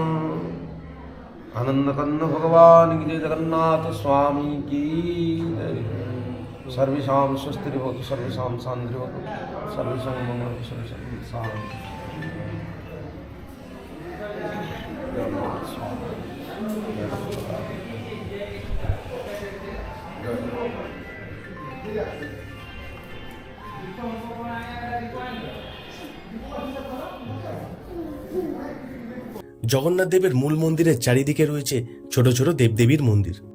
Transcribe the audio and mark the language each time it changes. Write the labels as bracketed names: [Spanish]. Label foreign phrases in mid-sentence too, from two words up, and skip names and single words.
[Hindi] आनंदकंद भगवान की जय, जगन्नाथ स्वामी की जय। [Sanskrit] सर्वेषां स्वस्तिर्भवतु, सर्वेषां शान्तिर्भवतु, सर्वेषां मंगलमस्तु, सर्वेषां शान्तिः। [Hindi] जगन्नाथ स्वामी [Bangla] জগন্নাথ দেবের মূল মন্দিরের চারিদিকে রয়েছে ছোট ছোট দেবদেবীর মন্দির।